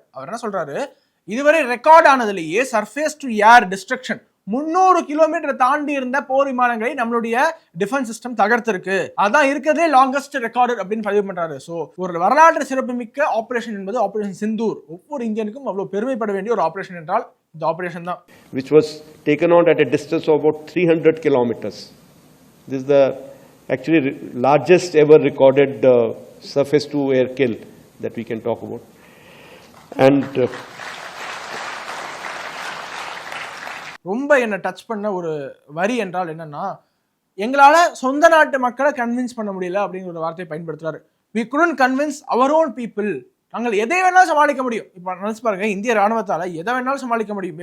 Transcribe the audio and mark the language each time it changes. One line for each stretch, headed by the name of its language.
Tamil: அவர் என்ன சொல்றாரு, இதுவரை record ஆனதுலேயே surface to air destruction 300 kilometre தாண்டி இருந்த போர் விமானங்களை நம்மளுடைய டிஃபென்ஸ் சிஸ்டம் தகர்த்திருக்கு. அதான் இருக்கிறதே லாங்கஸ்ட் ரெக்கார்டு அப்படின்னு பதிவு பண்றாரு. சோ ஒரு வரலாற்று சிறப்புமிக்க ஆபரேஷன் என்பது ஆபரேஷன் சிந்தூர். ஒவ்வொரு இந்தியனுக்கும் அவ்வளவு பெருமைப்பட வேண்டிய ஒரு ஆபரேஷன் என்றால் இந்த ஆபரேஷன் தான்.
English: Which was taken out at a distance of about 300 kilometers. This is the actually largest ever recorded surface to air kill that we can talk about. And
Tamil: ரொம்ப என்ன டச் பண்ண ஒரு வரி என்றால் என்னன்னா, எங்களால சொந்த நாட்டு மக்களை கன்வின்ஸ் பண்ண முடியல அப்படிங்கிற ஒரு வார்த்தையை பயன்படுத்துறாரு.
English: We couldn't convince our own people
Tamil: நாங்கள் எதை வேணாலும் சமாளிக்க முடியும். இப்ப நினைச்சு பாருங்க, இந்திய ராணுவத்தால எதை வேணாலும் சமாளிக்க முடியும்.